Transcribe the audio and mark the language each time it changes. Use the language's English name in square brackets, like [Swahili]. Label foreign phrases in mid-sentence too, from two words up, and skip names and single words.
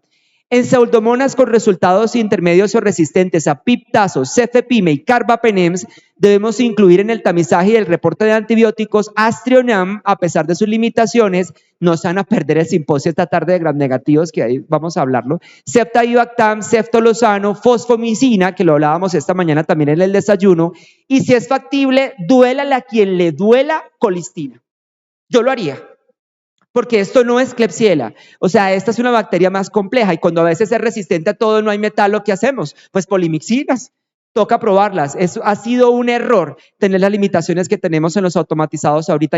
[Spanish] En pseudomonas con resultados intermedios o resistentes a piptazo, cefepime y carbapenems, debemos incluir en el tamizaje y el reporte de antibióticos Astrionam, a pesar de sus limitaciones. No se van a perder el simposio esta tarde de gram negativos, que ahí vamos a hablarlo. Cepta-ibactam, ceftolozano, fosfomicina, que lo hablábamos esta mañana también en el desayuno. Y si es factible, duélale a quien le duela colistina. Yo lo haría. Porque esto no es Klebsiella, o sea, esta es una bacteria más compleja y cuando a veces es resistente a todo, no hay metalo, ¿qué hacemos? Pues polimixinas, toca probarlas. Eso ha sido un error, tener las limitaciones que tenemos en los automatizados ahorita.